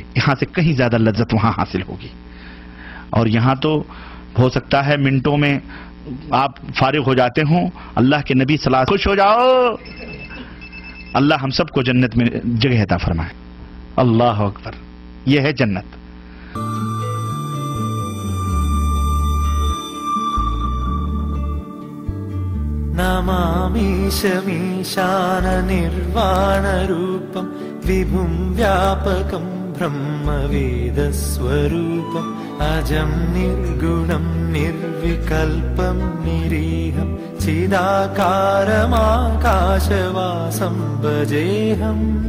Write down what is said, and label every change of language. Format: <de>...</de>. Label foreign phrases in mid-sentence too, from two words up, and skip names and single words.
<ur>یہاں سے کہیں زیادہ لذت وہاں حاصل ہوگی. اور یہاں تو ہو سکتا ہے منٹوں میں آپ فارغ ہو جاتے ہوں. اللہ کے نبی</ur> <ar>صلی اللہ علیہ وسلم،</ar> <ur>خوش ہو جاؤ، اللہ ہم سب کو جنت میں جگہ عطا فرمائے.</ur> <ar>اللہ اکبر،</ar> <ur>یہ ہے جنت.</ur> <sa>नमामीशमीशान निर्वाणरूपं विभुं व्यापकं ब्रह्मवेदस्वरूपं अजं निर्गुणं निर्विकल्पं निरीहं चिदाकारमाकाशवासं भजेहं.</sa>